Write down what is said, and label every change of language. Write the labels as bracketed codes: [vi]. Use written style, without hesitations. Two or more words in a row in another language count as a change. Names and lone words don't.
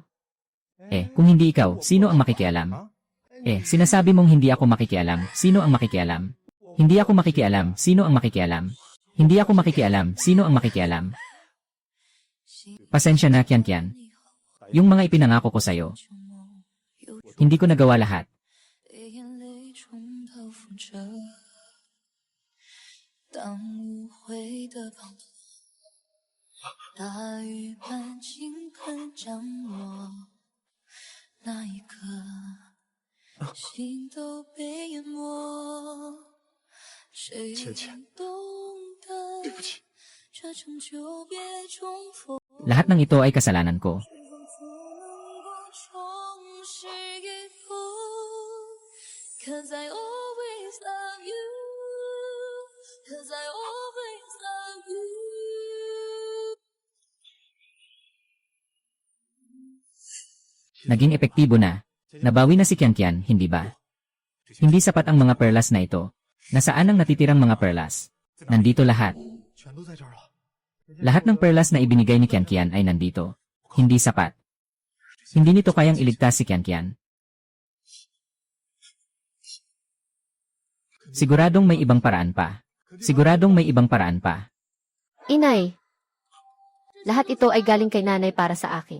[tl] Eh, kung hindi ikaw, sino ang makikialam? Eh, sinasabi mong hindi ako makikialam, sino ang makikialam? Hindi ako makikialam, sino ang makikialam? Hindi ako makikialam, sino ang makikialam? Pasensya na, Kian. Yung mga ipinangako ko sa'yo, hindi ko nagawa lahat. [zh] 被眼泪冲到覆辙，当无悔的滂沱，大雨般倾盆降落，那一刻，心都被淹没。谁倩倩能懂得？对不起，这场久别重逢。 [tl] Lahat ng ito ay kasalanan ko. [zh] 做能够重拾一幅 [en] Cause I always love you Cause I always love you [tl] Naging epektibo na. Nabawi na si Kian, hindi ba? Hindi sapat ang mga perlas na ito. Nasaan ang natitirang mga perlas? Nandito lahat. [zh] 全都在这儿了。 [tl] Lahat ng perlas na ibinigay ni Kian ay nandito. Hindi sapat. Hindi nito kayang iligtas si Kian. Siguradong may ibang paraan pa. Siguradong may ibang paraan pa. Inay, lahat ito ay galing kay nanay para sa akin.